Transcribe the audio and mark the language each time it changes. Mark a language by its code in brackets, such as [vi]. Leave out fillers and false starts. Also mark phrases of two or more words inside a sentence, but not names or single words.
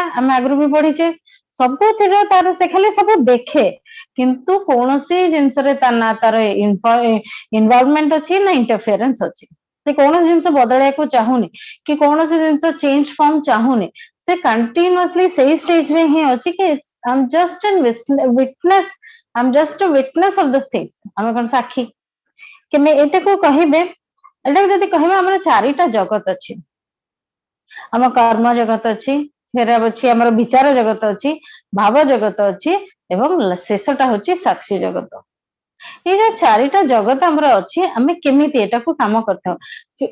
[or] ଆମେ ଆଗରୁ ବି ପଢିଛେ ସବୁଥିରେ ତାର ସେ ଖାଲି ସବୁ ଦେଖେ କିନ୍ତୁ କୌଣସି ଜିନିଷରେ ତା ନା ତାର ଇନଭଲଭମେଣ୍ଟ ଅଛି ନା ଇଣ୍ଟରଫିୟରେନ୍ସ ଅଛି ସେ କୌଣସି ଜିନିଷ ବଦଳେଇବାକୁ ଚାହୁଁନି କି କୌଣସି ଜିନିଷ ଚେଞ୍ଜ ଫର୍ମ ଚାହୁଁନି ସେ କଣ୍ଟିନ୍ୟୁଅସଲି ସେଇ ଷ୍ଟେଜରେ ହିଁ ଅଛି କି [en] I'm just an witness I'm just a witness of the things [or] ଆମେ କଣ ସାକ୍ଷୀ କେମେ ଏଟାକୁ କହିବେ ଏଟାକୁ ଯଦି କହିବା ଆମର 4ଟା ଜଗତ ଅଛି ଆମ କର୍ମ ଜଗତ ଅଛି ଫେର ଅଛି ଆମର ବିଚାର ଜଗତ ଅଛି ଭାବ ଜଗତ ଅଛି ଏବଂ ଶେଷଟା ହଉଛି ସାକ୍ଷୀ ଜଗତ ଏଇ ଯୋଉ 4ଟା ଜଗତ ଆମର ଅଛି ଆମେ କେମିତି ଏଟାକୁ କାମ କରିଥାଉ